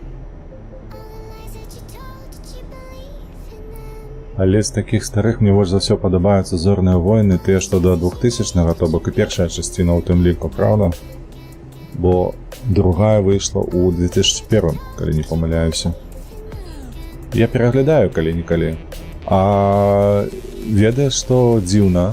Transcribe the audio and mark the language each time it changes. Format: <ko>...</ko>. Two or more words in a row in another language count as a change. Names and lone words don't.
<en>All the lies that you told, did you believe in them?</en> <be>Але з такіх старых мне больш за ўсё падабаюцца «Зорныя войны», тыя, што да 2000-го, то бок і першая часціна ў тым ліку, правда? Бо другая выйшла ў 2001, калі не памыляюся. Я пераглядаю калі-нікалі. А ведаеш, што дзіўна?</be>